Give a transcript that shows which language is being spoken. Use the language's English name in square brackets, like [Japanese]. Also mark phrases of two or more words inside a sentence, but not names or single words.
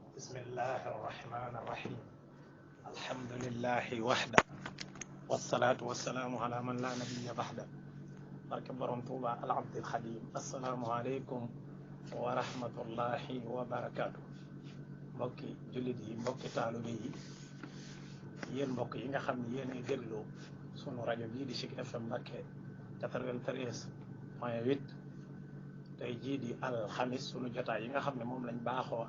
[Arabic] بسم الله الرحمن الرحيم الحمد لله وحده والصلاة والسلام على من لا نبي بعده [Wolof] barke borom Tuuba al abdil xadim [Arabic] السلام عليكم ورحمة الله وبركاته [Wolof] mbokki jullit yi mbokki taalibe yi yéen mbokk yi nga xam ne yéen ay déglu sunu rajo bii di Zik FM Mbacké 93.8 tey jii di alxamis sunu jotaay yi nga xam ne moom lañ baaxoo